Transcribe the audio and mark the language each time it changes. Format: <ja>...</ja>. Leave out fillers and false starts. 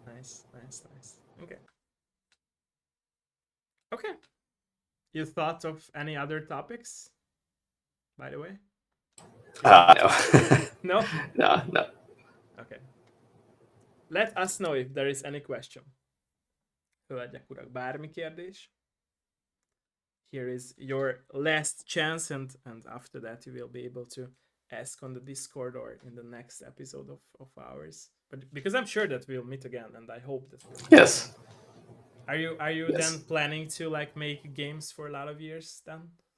<en>Nice. Okay. Okay. You thought of any other topics, by the way? No. No? No. Okay. Let us know if there is any question.</en> <hu>Hölgyek, urak, bármi kérdés?</hu> <en>Here is your last chance, and after that you will be able to ask on the Discord or in the next episode of ours. But because I'm sure that we'll meet again, and I hope that we'll meet Yes. again. Are you Yes. then planning to like make games for a lot of years then?</en>